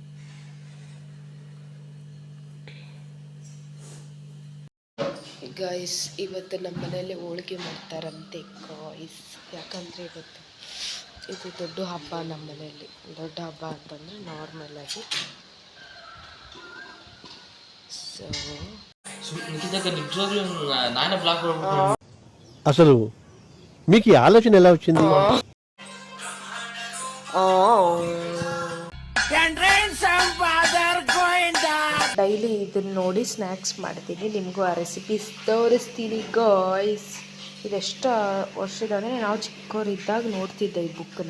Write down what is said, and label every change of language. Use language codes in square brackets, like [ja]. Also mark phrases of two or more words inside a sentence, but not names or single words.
[kn] ಗಾಯ್ಸ್, ಇವತ್ತು ನಮ್ಮ ಮನೇಲಿ ಹೋಳಿಗೆ ಮಾಡ್ತಾರಂತೆ ಗಾಯ್ಸ್. ಯಾಕಂದರೆ ಇವತ್ತು ಇದು ದೊಡ್ಡ ಹಬ್ಬ ನಮ್ಮ ಮನೆಯಲ್ಲಿ. ದೊಡ್ಡ ಹಬ್ಬ ಅಂತಂದರೆ ನಾರ್ಮಲ್ ಆಗಿ. ಸೊ [te] అసలు మీకు ఈ ఆలోచన ఎలా వచ్చింది? [kn] ಡೈಲಿ ಇದನ್ನ ನೋಡಿ ಸ್ನ್ಯಾಕ್ಸ್ ಮಾಡ್ತೀನಿ, ನಿಮಗೂ ಆ ರೆಸಿಪೀಸ್ ತೋರಿಸ್ತೀನಿ ಗಾಯ್ಸ್. ಇದೆಷ್ಟು ವರ್ಷದಂದರೆ ನಾವು ಚಿಕ್ಕವರಿದ್ದಾಗ ನೋಡ್ತಿದ್ದೆ ಈ ಬುಕ್ಕನ್ನ.